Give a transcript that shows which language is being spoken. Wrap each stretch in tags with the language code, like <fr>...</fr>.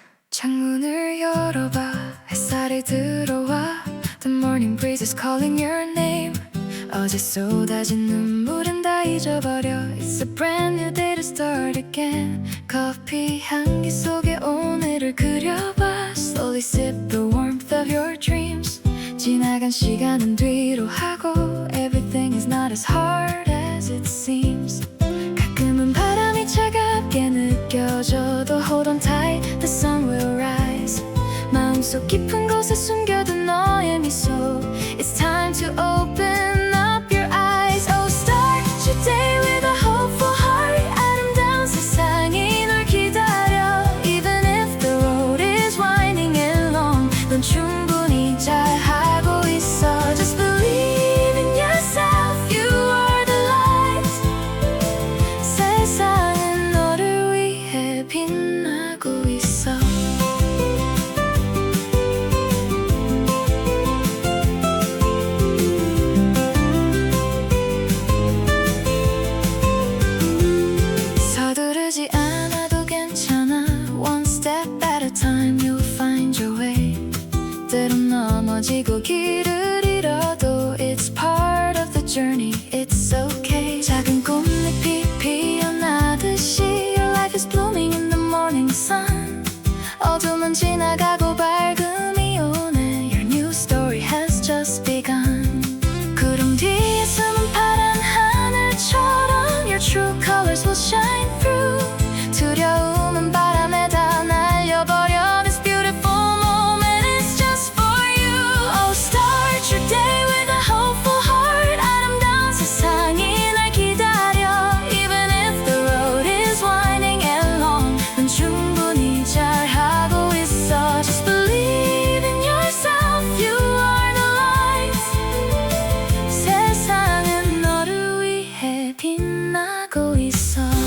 <ko>창문을 열어봐. 햇살이 들어와.</ko> <en>The morning breeze is calling your name.</en> <ko>어제 쏟아진 눈물은 다 잊어버려.</ko> <en>It's a brand new day to start again.</en> <ko>커피 향기 속에 오늘을 그려봐.</ko> <en>Slowly sip the warmth of your dreams.</en> <ko>지나간 시간은 뒤로 하고</ko> <en>Everything is not as hard as it seems.</en> <ko>가끔은 바람이 차갑게 느껴져도</ko> <en>Hold on tight, the sun will rise.</en> <ko>마음속 깊은 곳에 숨겨둔 너의 미소.</ko> <en>It's time to open up your eyes. Oh, start your day with a hopeful heart.</en> <ko>아름다운 세상이 널 기다려.</ko> <en>Even if the road is winding and long,</en> <ko>넌 충분히 잘하고 있어.</ko> <en>Just believe in yourself. You are the light.</en> <ko>세상은 너를 위해 빛나고 있어. 서두르지 않아도 괜찮아.</ko> <en>One step at a time you'll find your way.</en> <ko>때론 넘어지고 길을 잃어도</ko> <en>It's part of the journey, it's okay.</en> <ko>작은 꽃잎이 피어나듯이</ko> <en>Your life is blooming in the morning sun.</en> <ko>어둠은 지나가고 밝음이 오네.</ko> <en>Your new story has just begun.</en> <ko>구름 뒤에 숨은 파란 하늘처럼</ko> <en>Your true colors will shine through.</en> <ko>두려움은 바람에 다 날려버려.</ko> <en>This beautiful moment is just for you. Oh, start your day with a hopeful heart.</en> <ko>아름다운 세상이 날 기다려.</ko> <en>Even if the road is winding and long,</en> <ko>넌 충분히 잘하고 있어.</ko> <en>Just believe in yourself. You are the light.</en> <ko>세상은 너를 위해 빛나고 있어.</ko>